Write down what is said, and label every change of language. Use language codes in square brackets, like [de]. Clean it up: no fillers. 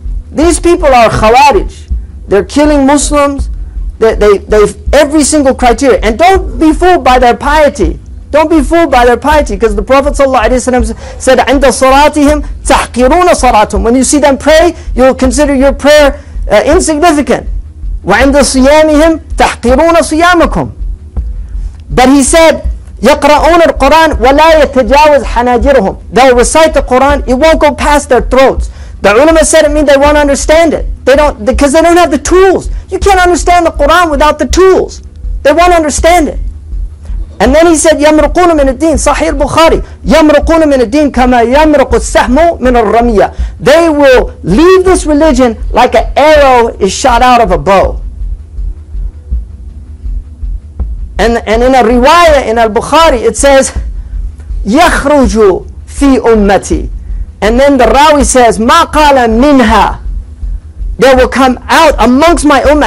[en] These people are khawarij. They're killing Muslims. They've every single criteria. And don't be fooled by their piety. Don't be fooled by their piety, because the Prophet ﷺ said, [ar] عند صلاتهم تحقرون صلاتهم. [en] When you see them pray, you'll consider your prayer insignificant. [ar] وعند صيامهم تحقرون صيامكم. [en] But he said, [ar] يقرؤون القرآن ولا يتجاوز حناجرهم. [en] They'll recite the Quran, it won't go past their throats. The ulama said it means they won't understand it. They don't, because they don't have the tools. You can't understand the Quran without the tools. They won't understand it. And then he said, [ar] يَمْرُقُونَ مِنَ الدِّينِ Sahih Bukhari, يَمْرُقُونَ مِنَ الدِّينِ كَمَا يَمْرُقُ السَّحْمُ مِنَ الرَّمِيَّةِ. [en] They will leave this religion like an arrow is shot out of a bow. And in a riwayah in al-Bukhari it says, [ar] يَخْرُجُ فِي أُمَّتِي. [en] And then the Rawi says, [ar] مَا قَالَ مِنْهَا. [en] They will come out amongst my ummah.